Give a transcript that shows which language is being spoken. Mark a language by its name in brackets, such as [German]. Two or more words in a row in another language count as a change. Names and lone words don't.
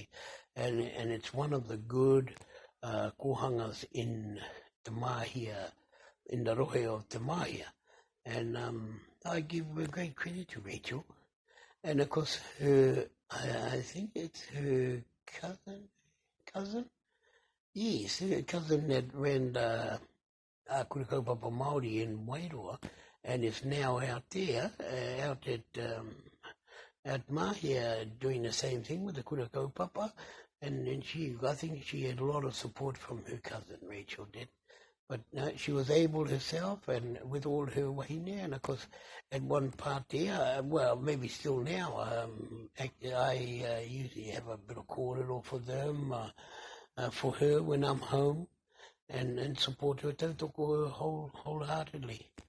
[English] And it's one of the good Kohangas in Te Mahia, in the rohe of Te Mahia. And I give great credit to Rachel. And of course, her, I think it's her cousin? Yes, her cousin that ran the [Māori] kura kaupapa Māori [English] in Wairoa, and is now out there, out at Mahia, doing the same thing with the [Māori] kura kaupapa, [English] and I think she had a lot of support from her cousin, Rachel did. But she was able herself, and with all her wahine, and of course, at one part there, maybe still now, I usually have a bit of kōrero for them, for her when I'm home, and support her tautoko wholeheartedly.